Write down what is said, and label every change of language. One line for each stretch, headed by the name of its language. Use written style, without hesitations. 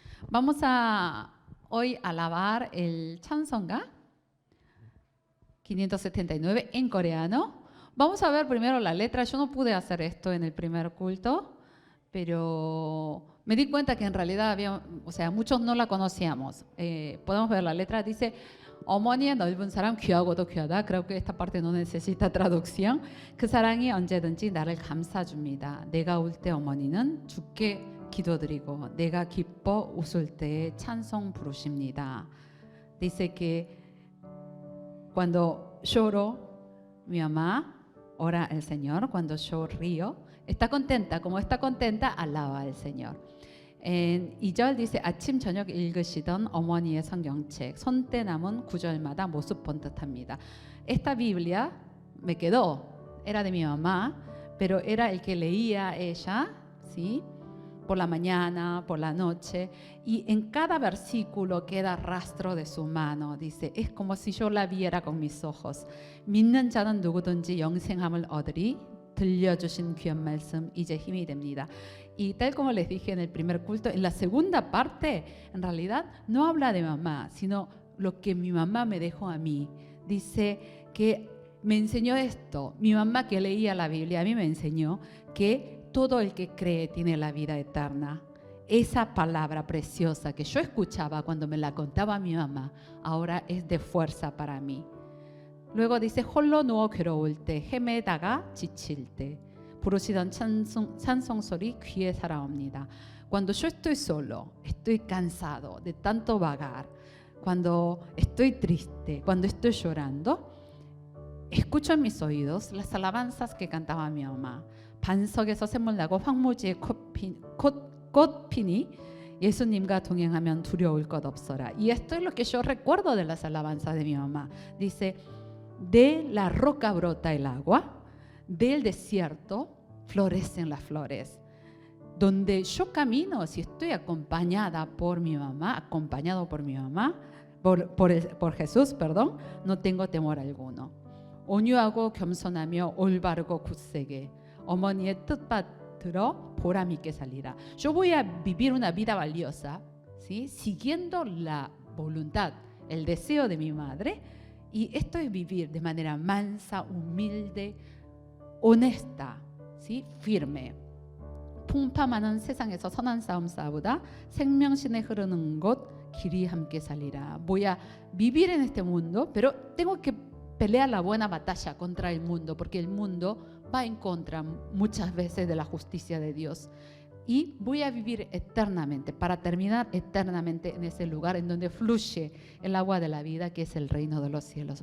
Spanish: Vamos a hoy alabar el 찬송가 579 en coreano. Vamos a ver primero la letra. Yo no pude hacer esto en el primer culto, pero me di cuenta que en realidad muchos no la conocíamos. Podemos ver la letra. Dice:
Korean: 어머니의 넓은 사랑 귀하고도 귀하다.
Spanish: Creo que esta parte no necesita traducción.
Korean: 그 사랑이 언제든지 나를 감싸줍니다. 내가 울 때 어머니는 주께 기도드리고 내가 기뻐 웃을 때에 찬송 부르십니다.
Spanish: Dice que cuando lloro, mi mamá ora al Señor. Cuando yo río, está contenta. Como está contenta, alaba al Señor. En 2절 dice:
Korean: 아침 저녁 읽으시던 어머니의 성경책 손때 남은 구절마다 모습 본 듯합니다.
Spanish: Esta Biblia me quedó, era de mi mamá, pero era el que leía ella, ¿sí? Por la mañana, por la noche, y en cada versículo queda rastro de su mano. Dice: es como si yo la viera con mis ojos.
Korean: 믿는 자는 누구든지 영생함을 얻으리. 들려주신 귀한 말씀 이제 힘이 됩니다.
Spanish: Y tal como les dije en el primer culto, en la segunda parte, en realidad no habla de mamá, sino lo que mi mamá me dejó a mí. Dice que me enseñó esto. Mi mamá, que leía la Biblia, a mí me enseñó que todo el que cree tiene la vida eterna. Esa palabra preciosa que yo escuchaba cuando me la contaba mi mamá, ahora es de fuerza para mí. Luego dice:
Korean: 홀로 누워 괴로울 때, 헤매다가 지칠 때 부르시던 찬송 소리 귀에 살아옵니다.
Spanish: Cuando yo estoy solo, estoy cansado de tanto vagar, cuando estoy triste, cuando estoy llorando, escucho en mis oídos las alabanzas que cantaba mi mamá.
Korean: 반석에서 샘물 나고 황무지에 꽃 피니 예수님과 동행하면 두려울 것 없어라.
Spanish: Y esto es lo que yo recuerdo de las alabanzas de mi mamá. Dice: de la roca brota el agua, del desierto florecen las flores. Donde yo camino, si estoy acompañada por mi mamá, acompañado por mi mamá, por Jesús, perdón, no tengo temor alguno.
Korean: 온유하고 겸손하며 올바르고 굳세게 어머니의 뜻받들어 보람 있게 살리라.
Spanish: Yo voy a vivir una vida valiosa, ¿sí? Siguiendo la voluntad, el deseo de mi madre. Y esto es vivir de manera mansa, humilde, honesta, ¿sí? Firme.
Korean: 풍파많은 세상에서 선한 싸움 싸우다 생명신에 흐르는 곳 길이 함께 살리라.
Spanish: Voy a vivir en este mundo, pero tengo que pelear la buena batalla contra el mundo, porque el mundo va en contra muchas veces de la justicia de Dios. Y voy a vivir eternamente, para terminar eternamente en ese lugar en donde fluye el agua de la vida, que es el reino de los cielos.